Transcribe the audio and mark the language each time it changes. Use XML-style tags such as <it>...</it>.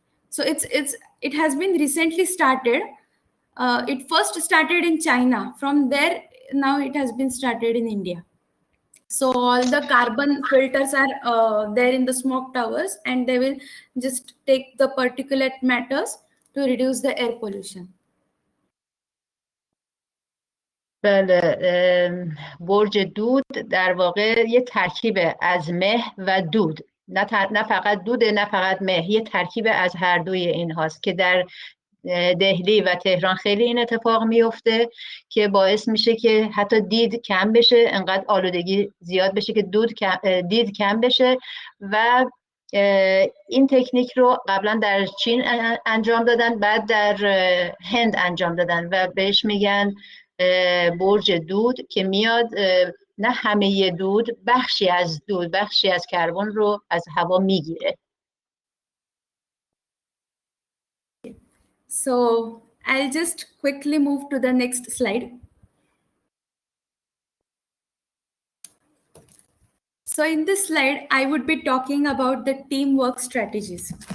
<en>So it has been recently started. It first started in China. From there, now it has been started in India. So all the carbon filters are there in the smoke towers, and they will just take the particulate matters to reduce the air pollution.</en> <fa>بله، برج دود در واقع یه ترکیب از مه و دود، نه فقط دوده نه فقط مه، یه ترکیب از هر دوی این هاست که در دهلی و تهران خیلی این اتفاق میفته که باعث میشه که حتی دید کم بشه، انقدر آلودگی زیاد بشه که دید کم بشه. و این تکنیک رو قبلا در چین انجام دادن، بعد در هند انجام دادن و بهش میگن برج دود، که میاد نه همه دود، بخشی از دود، بخشی از کربن رو از هوا میگیره.</fa> <en>So I'll just quickly move to the next slide. So in this slide, I would be talking about the teamwork strategies.</en>